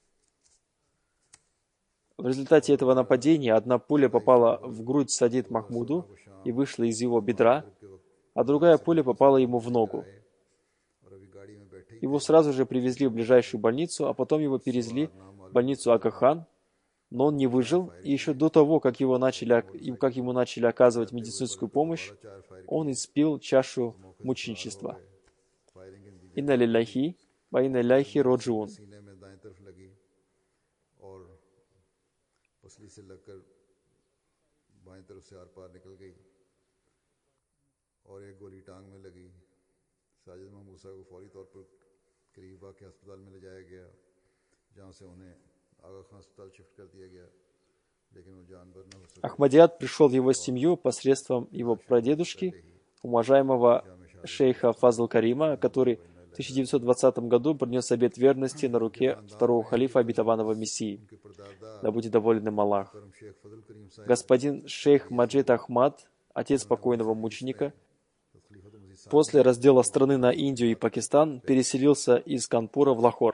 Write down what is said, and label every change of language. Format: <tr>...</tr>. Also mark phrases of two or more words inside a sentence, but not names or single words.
<ru>В результате этого нападения одна пуля попала в грудь Саадид Махмуду и вышла из его бедра, а другая пуля попала ему в ногу. Его сразу же привезли в ближайшую больницу, а потом его перевезли в больницу Ага-хан, но он не выжил, и еще до того, как ему начали оказывать медицинскую помощь, он испил чашу мученичества.</ru> <ar>إنا لله وإنا إليه راجعون.</ar> <ur>سے لگ کر بائیں طرف سے آر پار نکل گئی اور ایک گولی ٹانگ میں لگی ساجد محمود صاحب کو فوری طور پر قریبا کے ہسپتال میں لے جایا گیا جہاں سے انہیں آغا خان ہسپتال شفٹ کر دیا گیا لیکن وہ جانور نہ ہو سکے</ur> <ru>Ахмадият пришел в его семью посредством его прадедушки, уважаемого шейха Фазл Карима, который в 1920 году принес обет верности на руке второго халифа обетованного Мессии. Да будет доволен им Аллах. Господин шейх Маджид Ахмад, отец покойного мученика, после раздела страны на Индию и Пакистан переселился из Канпура в Лахор.</ru>